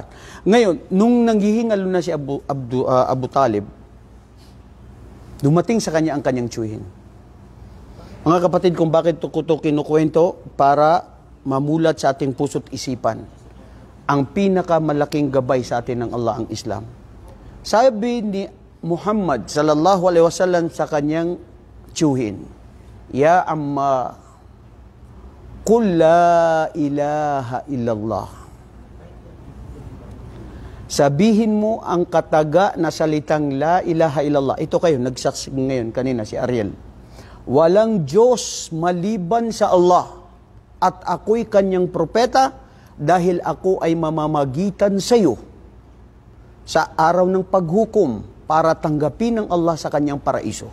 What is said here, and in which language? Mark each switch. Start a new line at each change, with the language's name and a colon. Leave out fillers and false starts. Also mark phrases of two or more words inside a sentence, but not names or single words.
Filipino: Ngayon, nung nanghihingalo na si Abu Talib, dumating sa kanya ang kanyang tiyuhin. Mga kapatid, kung bakit ko ito kinukwento, para mamulat sa ating puso't isipan ang pinakamalaking gabay sa atin ng Allah, ang Islam. Sabi ni Muhammad
Arabic: صلى الله عليه وسلم
Filipino: sa kanyang tiyuhin,
Arabic: يا عم قل لا إله إلا الله.
Filipino: Sabihin mo ang kataga na salitang
Arabic: لا إله إلا الله.
Filipino: Ito kayo, nagsaksi ngayon kanina si Ariel. Walang Diyos maliban sa Allah at ako'y kanyang propeta dahil ako ay mamamagitan sa iyo sa araw ng paghukom para tanggapin ng Allah sa kanyang paraiso.